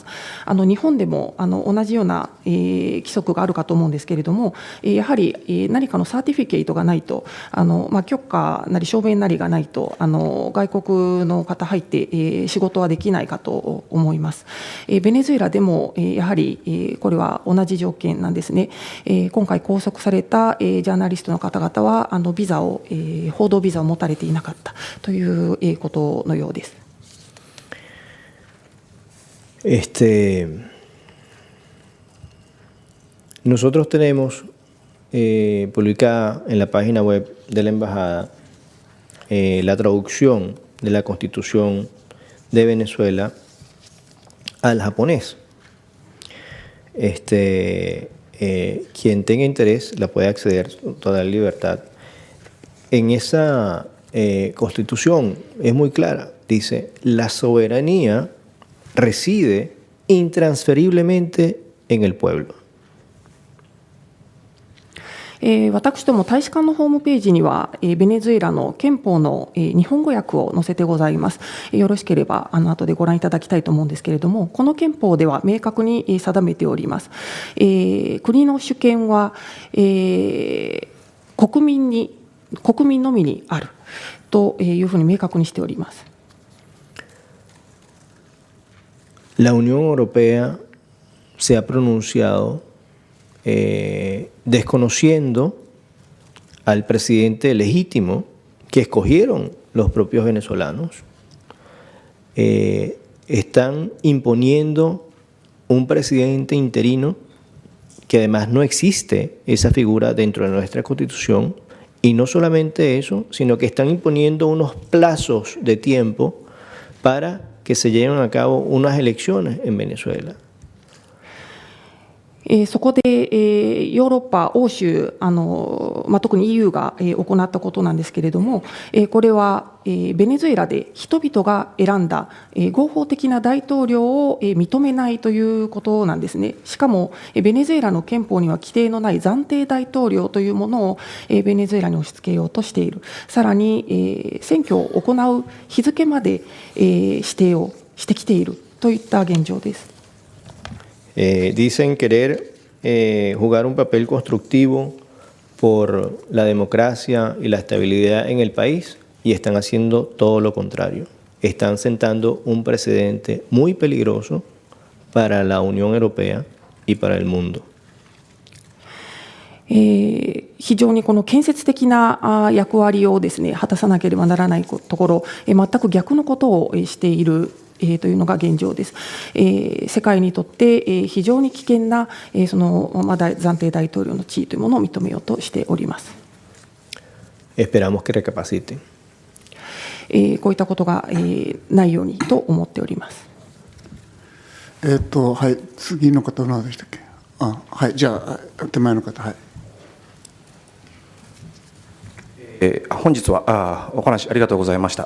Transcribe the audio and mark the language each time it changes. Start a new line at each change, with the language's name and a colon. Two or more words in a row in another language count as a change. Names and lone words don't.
Japanese: 日本でも同じような規則があるかと思うんですけれども、やはり何かのサーティフィケートがないと、許可なり証明なりがないと外国族の方入って、仕事はできないかと思います。ベネズエラでも、やはり、これは同じ条件なんですね。今回拘束された、ジャーナリストの方々はビザを、報道ビザを持たれていなかったという、ことのようです。
Spanish: Nosotros tenemos publicada en la página web de la Embajada la traducción de la Constitución de Venezuela al japonés. Quien tenga interés la puede acceder con toda libertad. En esa Constitución es muy clara, dice: la soberanía reside intransferiblemente en el pueblo.
Japanese: 私ども大使館のホームページには、ベネズエラの憲法の、日本語訳を載せてございます。よろしければ後でご覧いただきたいと思うんですけれども、この憲法では明確に定めております。国の主権は、国民のみにあるというふうに明確にしております。
Spanish: La Unión Europea se ha pronunciado desconociendo al presidente legítimo que escogieron los propios venezolanos. Están imponiendo un presidente interino que además no existe esa figura dentro de nuestra Constitución, y no solamente eso, sino que están imponiendo unos plazos de tiempo para que se lleven a cabo unas elecciones en Venezuela.
Japanese: そこで、ヨーロッパ、欧州、特に EU が、行ったことなんですけれども、これは、ベネズエラで人々が選んだ、合法的な大統領を、認めないということなんですね。しかもベネズエラの憲法には規定のない暫定大統領というものを、ベネズエラに押し付けようとしている。さらに、選挙を行う日付まで、指定をしてきているといった現状です。
Spanish: Dicen querer jugar un papel constructivo por la democracia y la estabilidad en el país, y están haciendo todo lo contrario. Están sentando un precedente muy peligroso para la Unión Europea y para el mundo.
Japanese: 非常にこの建設的な役割をですね、果たさなければならないところ、全く逆のことをしているというのが現状です。世界にとって非常に危険なその暫定大統領の地位というものを認めようとしております。
Spanish: Esperamos que recapaciten.
Japanese: こういったことがないようにと思っております。はい、次の方何でしたっけ。はい、じゃあ手前の方、はい。本日はお話ありがとうございました。